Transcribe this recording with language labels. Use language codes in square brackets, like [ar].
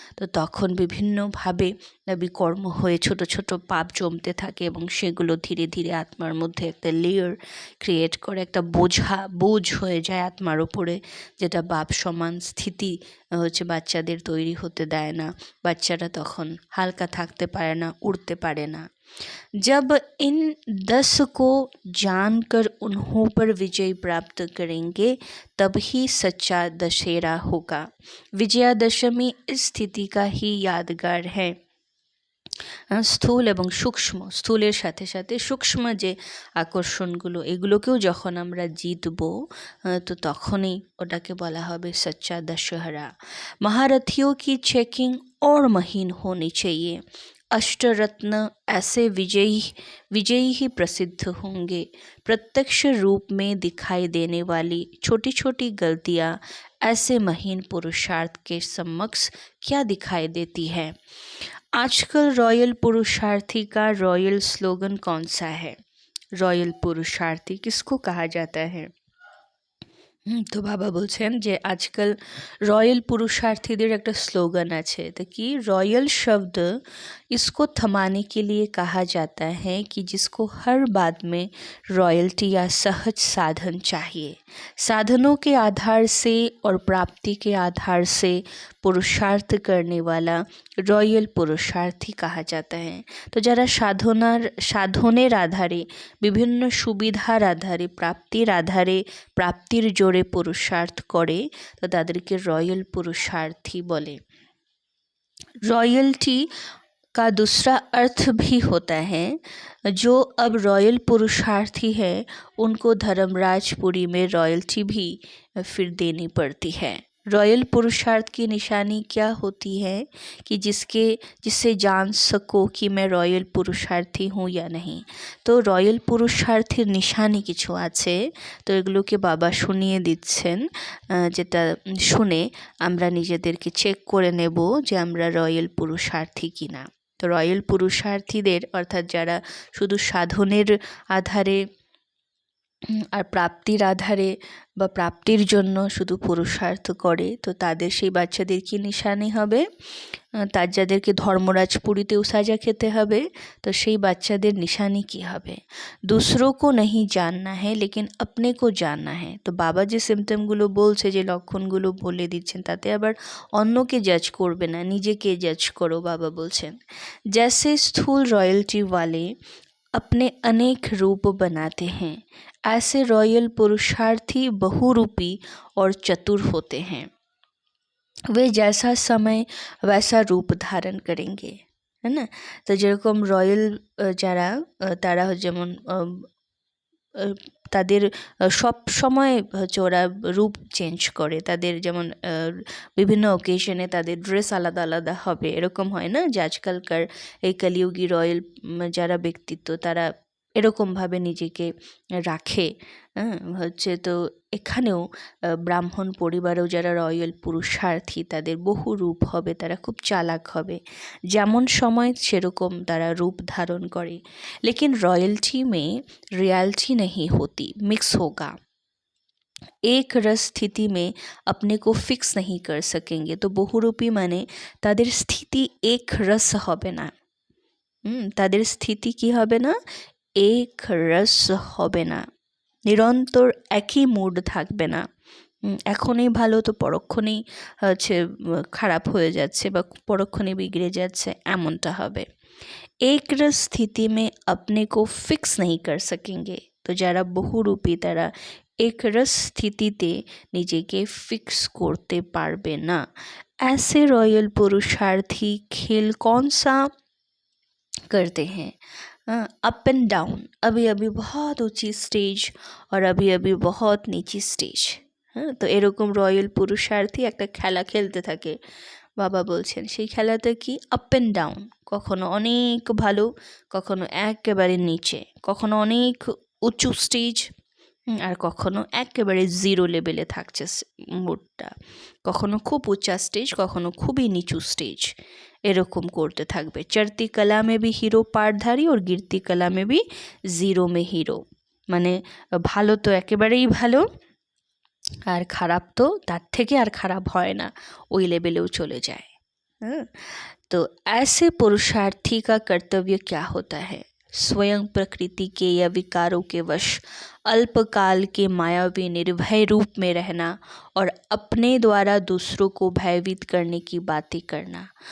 [bn] তো তখন বিভিন্নভাবে বিকর্ম হয়ে ছোট ছোট পাপ জমতে থাকে এবং সেগুলো ধীরে ধীরে আত্মার মধ্যে একটা লেয়ার ক্রিয়েট করে, একটা বোঝ হয়ে যায় আত্মার উপরে, যেটা বাপ সমান স্থিতি বাচ্চাদের তৈরি হতে দেয় না। বাচ্চারা তখন হালকা থাকতে পারে না, উড়তে পারে না। [hi] जब इन 10 को जानकर उन्हों पर विजय प्राप्त करेंगे तब ही सच्चा दशहरा होगा। विजयादशमी इस स्थिति का ही यादगार है। [bn] স্থূল এবং সূক্ষ্ম, স্থূলের সাথে সাথে সূক্ষ্ম যে আকর্ষণগুলো এগুলোকেও যখন আমরা জিতবো, তো তখনই ওটাকে বলা হবে সচ্চা দশহরা। [hi] महारथियों की चेकिंग और महीन होनी चाहिए। अष्टरत्न ऐसे विजयी ही प्रसिद्ध होंगे। प्रत्यक्ष रूप में दिखाई देने वाली छोटी छोटी गलतियाँ ऐसे महीन पुरुषार्थ के समक्ष क्या दिखाई देती है। आजकल रॉयल पुरुषार्थी का रॉयल स्लोगन कौन सा है? रॉयल पुरुषार्थी किसको कहा जाता है? [bn] তো বাবা বলছেন যে আজকাল [hi] रॉयल पुरुषार्थीদের [bn] একটা স্লোগান আছে, [hi] तो कि रॉयल शब्द इसको थमाने के लिए कहा जाता है कि जिसको हर बात में रॉयल्टी या सहज साधन चाहिए, साधनों के आधार से और प्राप्ति के आधार से पुरुषार्थ करने वाला রয়্যাল পুরুষার্থী कहा जाता है। [bn] তো যারা সাধনের আধারে, বিভিন্ন সুবিধার আধারে, প্রাপ্তির আধারে, প্রাপ্তির জোরে পুরুষার্থ করে, তো তাদেরকে রয়্যাল পুরুষার্থী বলে। [hi] रॉयल्टी का दूसरा अर्थ भी होता है, जो अब रॉयल पुरुषार्थी है उनको धर्मराजपुरी में रॉयल्टी भी फिर देनी पड़ती है। रॉयल पुरुषार्थ की निशानी क्या होती है कि जिससे जान सको कि मैं रॉयल पुरुषार्थी हूँ या नहीं। [bn] तो রয়্যাল পুরুষার্থীর নিশানি কিছু আছে, তো এগুলোকে বাবা শুনিয়ে দিচ্ছেন, যেটা শুনে আমরা নিজেদেরকে চেক করে নেব যে আমরা রয়্যাল পুরুষার্থী কিনা। তো রয়্যাল পুরুষার্থীদের অর্থাৎ যারা শুধু সাধনের আধারে আর প্রাপ্তির আধারে বা প্রাপ্তির জন্য শুধু পুরুষার্থ করে, তো তাদের সেই বাচ্চাদের কি নিশানি হবে, তার যাদেরকে ধর্মরাজপুরীতেও সাজা খেতে হবে, তো সেই বাচ্চাদের নিশানি কি হবে, [hi] दूसरों को नहीं जानना है [bn] लेकिन अपने को जानना है। তো বাবা যে সিমটমগুলো বলছে, যে লক্ষণগুলো বলে দিচ্ছেন, তাতে আবার অন্যকে জাজ করবে না, নিজেকে জাজ করো বাবা বলছেন। [hi] जैसे स्थूल रॉयल्टी वाले अपने अनेक रूप बनाते हैं, ऐसे रॉयल पुरुषार्थी बहुरूपी और चतुर होते हैं। वे जैसा समय वैसा रूप धारण करेंगे, है ना। [bn] তো যেরকম রয়্যাল যারা তারা যেমন তাদের সব সময় হচ্ছে ওরা রূপ চেঞ্জ করে, তাদের যেমন বিভিন্ন অকেশনে তাদের ড্রেস আলাদা আলাদা হবে, এরকম হয় না যে আজকালকার এই কলিযুগী রয়্যাল যারা ব্যক্তিত্ব তারা এরকমভাবে নিজেকে রাখে, হচ্ছে। তো এখানেও ব্রাহ্মণ পরিবারেও যারা রয়্যাল পুরুষার্থী তাদের বহু রূপ হবে, তারা খুব চালাক হবে, যেমন সময় সেরকম তারা রূপ ধারণ করে। [hi] लेकिन रॉयल्टी में रियलिटी नहीं होती, मिक्स होगा। एक रस स्थिति में अपने को फिक्स नहीं कर सकेंगे। [bn] तो বহুরূপী মানে তাদের স্থিতি এক রস হবে না, তাদের স্থিতি কি হবে না, এক রস হবে না, নিরন্তর একই মুড থাকবে না। এখনই ভালো তো পরক্ষণেই হচ্ছে খারাপ হয়ে যাচ্ছে বা পরক্ষণেই বিগড়ে যাচ্ছে, এমনটা হবে। [hi] एक रस स्थिति में अपने को फिक्स नहीं कर सकेंगे। [bn] তো যারা বহুরূপী তারা এক রস স্থিতিতে নিজেকে ফিক্স করতে পারবে না। [hi] ऐसे रॉयल पुरुषार्थी खेल कौन सा करते हैं, अप एंड डाउन, अभी अभी बहुत ऊंची स्टेज और अभी अभी बहुत नीची स्टेज। [bn] তো এরকম রয়্যাল পুরুষার্থী একটা খেলা খেলতে থাকে, বাবা বলছেন সেই খেলাটা কি, আপ অ্যান্ড ডাউন, কখনো অনেক ভালো, কখনো একেবারে নিচে, কখনো অনেক উঁচু স্টেজ, আর কখনো একেবারে জিরো লেভেলে থাকছে মুডটা, কখনো খুব উঁচা স্টেজ, কখনো খুবই নিচু স্টেজ, এরকম করতে থাকবে। [hi] চড়তি কলা মে ভি হিরো পার্টধারী और गिरती कला में भी জিরো মে হিরো, [bn] মানে ভালো তো একেবারেই ভালো, আর খারাপ তো তার থেকে আর খারাপ হয় না, ওই লেভেলেও চলে যায়। [hi] तो ऐसे पुरुषार्थी का कर्तव्य क्या होता है, स्वयं प्रकृति के या विकारों के वश अल्पकाल के मायावी निर्भय रूप में रहना और अपने द्वारा दूसरों को भयभीत करने की बातें करना।